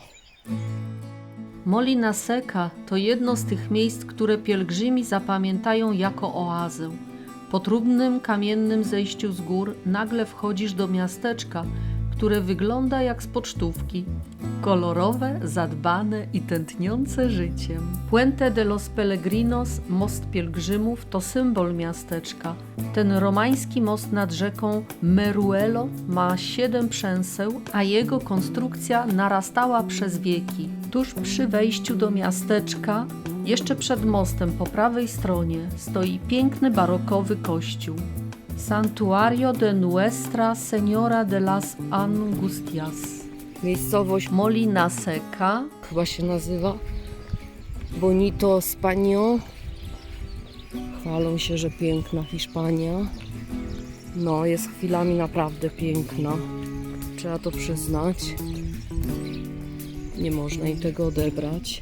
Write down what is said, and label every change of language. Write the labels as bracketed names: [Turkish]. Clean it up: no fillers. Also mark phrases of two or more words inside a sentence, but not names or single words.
[Polish] Molina Seca to jedno z tych miejsc, które pielgrzymi zapamiętają jako oazę. Po trudnym, kamiennym zejściu z gór nagle wchodzisz do miasteczka, które wygląda jak z pocztówki. Kolorowe, zadbane i tętniące życiem. Puente de los Peregrinos, most pielgrzymów, to symbol miasteczka. Ten romański most nad rzeką Meruelo ma 7 przęseł, a jego konstrukcja narastała przez wieki. Tuż przy wejściu do miasteczka, jeszcze przed mostem po prawej stronie, stoi piękny barokowy kościół. Santuario de Nuestra Señora de las Angustias. Miejscowość Molina Seca. chyba się nazywa Bonito Español. Chwalą się, że piękna Hiszpania. No, jest chwilami naprawdę piękna. Trzeba to przyznać. Nie można im tego odebrać.